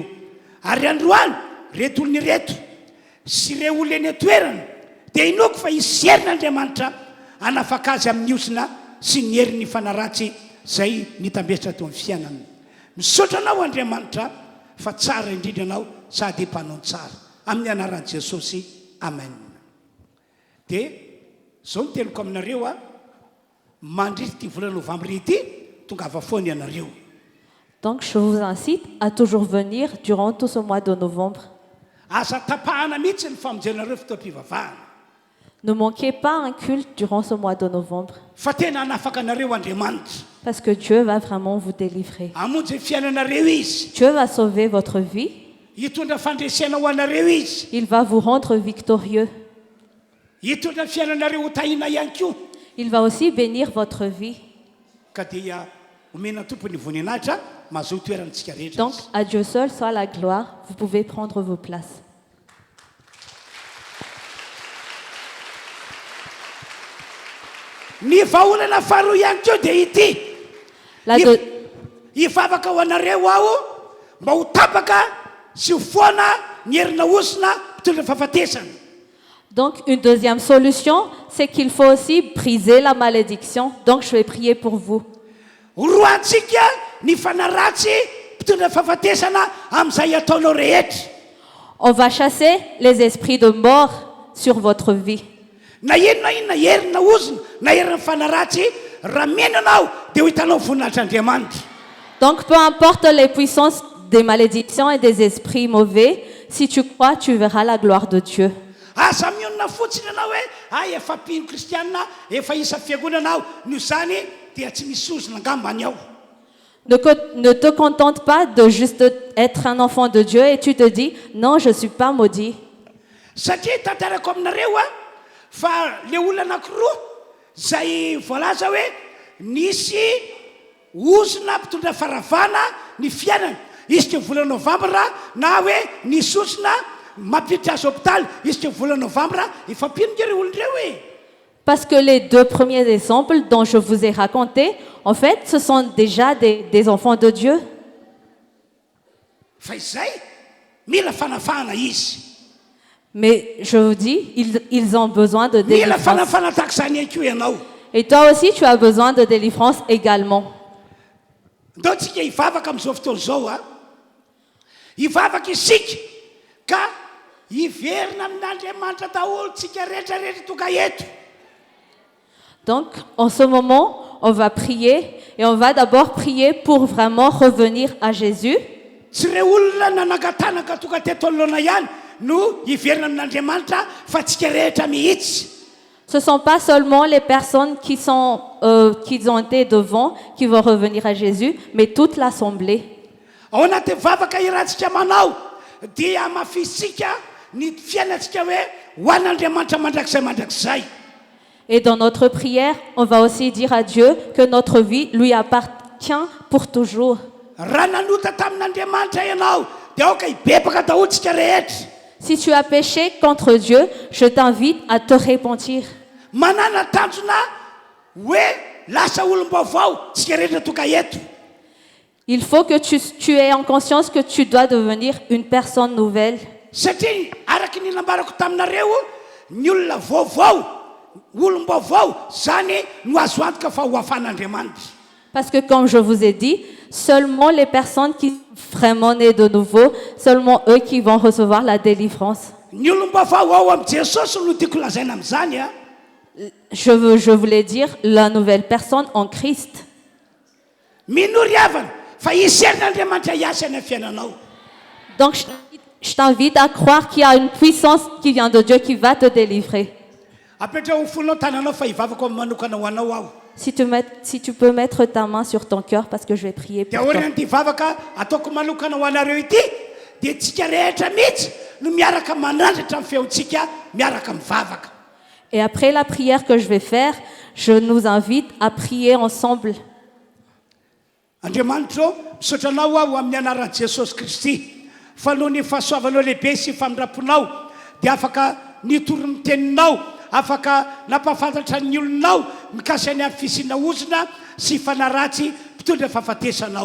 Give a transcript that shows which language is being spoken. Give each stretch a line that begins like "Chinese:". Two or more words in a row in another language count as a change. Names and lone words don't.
Malagasy: Ary androany reto olona ireto sy ireo olona eny an-toerana dia inoko fa hisy herin'Andriamanitra hanafaka azy amin'ny osina sy ny herin'ny fanaratsy zay nitambesatra teo amin'ny fiainany. Misaotra anao Andriamanitra fa tsara indrindra anao sady mpanao tsara. Amin'ny anaran'i Jesosy, amen. Dia zao no teniko aminareo a mandritra ity volana novambra ity tongava foana ianareo.
French: Donc je vous incite à toujours venir durant tout ce mois de novembre.
Malagasy: Asa tapahana mihitsy ny famonjenareo fotoam-pivavahana.
French: Ne manquez pas un culte durant ce mois de novembre.
Malagasy: Fa tena hanafaka anareo Andriamanitra.
French: Parce que Dieu va vraiment vous délivrer.
Malagasy: Hamonjy fiainanareo izy.
French: Dieu va sauver votre vie.
Malagasy: Hitondra fandresena ho anareo izy.
French: Il va vous rendre victorieux.
Malagasy: Hitondra fiainanareo ho tahina ihany koa.
French: Il va aussi bénir votre vie.
Malagasy: Ka dia omena tompony voninahitra mahazo toerantsika rehetra.
French: Donc à Dieu seul soit la gloire. Vous pouvez prendre vos places.
Malagasy: Ny vahaolana faharoa ihany koa dia ity. Hivavaka ho anareo aho mba ho tapaka sy ho foana ny herina osina mpitondra fahafatesana.
French: Donc une deuxième solution, c'est qu'il faut aussi briser la malédiction. Donc je vais prier pour vous.
Malagasy: Horoantsika ny fanaratsy mpitondra fahafatesana amin'izay ataonao rehetra.
French: On va chasser les esprits de mort sur votre vie.
Malagasy: Na inona inona herina ozina na herina fanaratsy raha mena anao dia ho hitanao voninahitran'Andriamanitra.
French: Donc peu importe les puissances des malédictions et des esprits mauvais, si tu crois, tu verras la gloire de Dieu.
Malagasy: Asa mionona fotsiny anao hoe efa mpino kristianina efa isa fiangonana aho noho izany dia tsy misy ozina angambany aho.
French: Ne te contente pas de juste être un enfant de Dieu et tu te dis non, je ne suis pas maudit.
Malagasy: Satria tantarako aminareo fa le olona anankiroa zay voalaza hoe nisy ozina mpitondra faravana ny fiainana. Izy ke volana novambra na hoe nisy ozina mampiditra azy hôpitaly izy ke volana novambra efa mpinon'ireo olona ireo
French: Parce que les deux premiers exemples dont je vous ai racontés, en fait, ce sont déjà des enfants de Dieu.
Malagasy: Fa izay mila fanafahana izy.
French: Mais je vous dis, ils ont besoin de
Malagasy: mila
French: délivrance.
Malagasy: fanafana tahaka izany ihany koa ianao.
French: Et toi aussi, tu as besoin de délivrance également.
Malagasy: Ndao tsika hivavaka amin'izao fotoana izao a, hivavaka isika ka hiverina amin'Andriamanitra daholo tsika rehetrarehetra toka eto.
French: Donc, en ce moment, on va prier et on va d'abord prier pour vraiment revenir à Jésus.
Malagasy: Tsy ireo olona nanangatanaka toka teto anoloana ihany no hiverina amin'Andriamanitra fa tsika rehetra mihitsy.
French: Ce ne sont pas seulement les personnes qui ont été devant qui vont revenir à Jésus, mais toute l'assemblée.
Malagasy: Ao anaty vavaka irantsika manao dia amafisika ny fiainantsika hoe ho an'Andriamanitra mandrakizay.
French: Et dans notre prière, on va aussi dire à Dieu que notre vie lui appartient pour toujours.
Malagasy: Raha nanota tamin'Andriamanitra ianao dia aoka hibebaka daholo tsika rehetra.
French: Si tu as péché contre Dieu, je t'invite à te repentir.
Malagasy: Manana tanjona hoe lasa olom-baovao tsika rehetra toka eto.
French: Il faut que tu aies en conscience que tu dois devenir une personne nouvelle.
Malagasy: Satria araky ny nambarako taminareo ny olona vaovao, olom-baovao zany no azo antoka fa ho afan'Andriamanitra.
French: Parce que comme je vous ai dit, seulement les personnes qui sont vraiment nées de nouveau, seulement eux qui vont recevoir la délivrance.
Malagasy: Ny olom-baovao ao am' Jesosy no tiako lazaina amin'izany a.
French: Je voulais dire la nouvelle personne en Christ.
Malagasy: Minory havana fa iserin'Andriamanitra hiasa any amin'ny fiainanao.
French: Donc je t'invite à croire qu'il y a une puissance qui vient de Dieu qui va te délivrer.
Malagasy: Apetrao fonao tananao fa hivavako amin'ny manokana ho anao aho.
French: Si tu peux mettre ta main sur ton cœur parce que je vais prier
Malagasy: Dia
French: pour toi.
Malagasy: orina ity vavaka ataoko manokana ho anareo ity dia tsika rehetra mihitsy no miaraka manandratra amin'ny feontsika miaraka mivavaka.
French: Et après la prière que je vais faire, je nous invite à prier ensemble.
Malagasy: Andriamanitra misotranao aho amin'ny anaran'i Jesosy Kristy fa noho ny fahasoavanao lehibe sy famindraponao dia afaka nitoro ny teninao, afaka nampafantatra ny olonao mikasy any amin'ny fisina ozona sy fanaratsy mpitondra fahafatesanao.